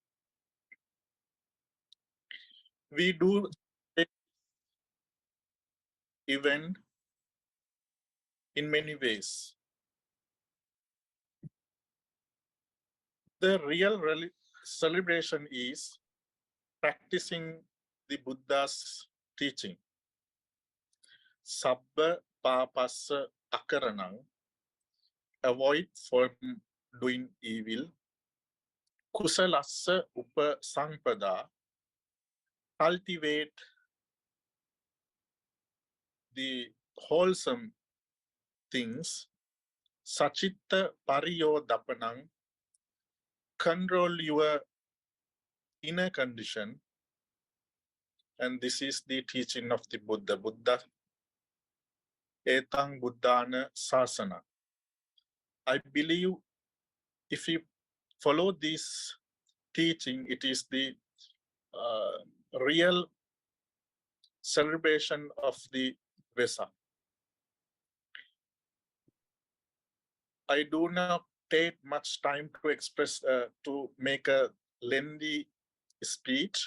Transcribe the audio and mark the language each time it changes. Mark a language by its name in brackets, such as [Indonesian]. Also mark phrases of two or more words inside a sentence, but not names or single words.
[English] We do this event in many ways. The real celebration is practicing the Buddha's teaching. [Pali] Sabba papassa akaranang, [English] avoid from doing evil. [Pali] Kusalassa upasangpada, [English] cultivate the wholesome things. [Pali] Sachitta pariyodapanang, [English] control your inner condition. And this is the teaching of the Buddha. [Pali] Buddha etang buddhana sasana. [English] I believe if you follow this teaching, it is the real celebration of the Vesak. I do not take much time to express, to make a lengthy speech.